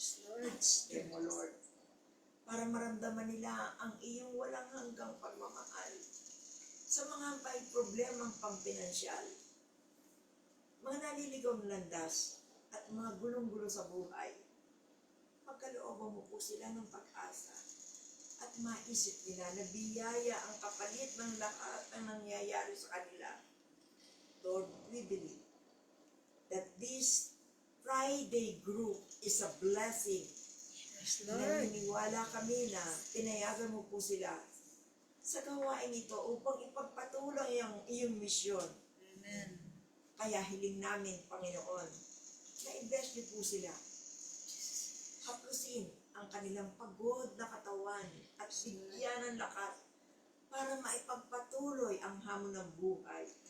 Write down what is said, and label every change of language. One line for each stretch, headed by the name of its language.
Filipino: Lord, mo Lord, para maramdaman nila ang iyong walang hanggang pagmamahal sa mga may problemang pampinansyal, mga naliligaw ng landas at mga gulong-gulo sa buhay. Pagkalooban mo po sila ng pag-asa at maisip nila na biyaya ang kapalit ng lahat ng nangyayari sa kanila.
English: Lord, we believe that this Friday group is a blessing.
Filipino: Naniniwala kami na pinayagan mo po sila sa gawain ito upang ipagpatuloy ang iyong misyon.
English: Amen.
Filipino: Kaya hiling namin, Panginoon, na i-bless niyo po sila. Haplusin ang kanilang pagod na katawan at bigyan ng lakas para maipagpatuloy ang hamon ng buhay.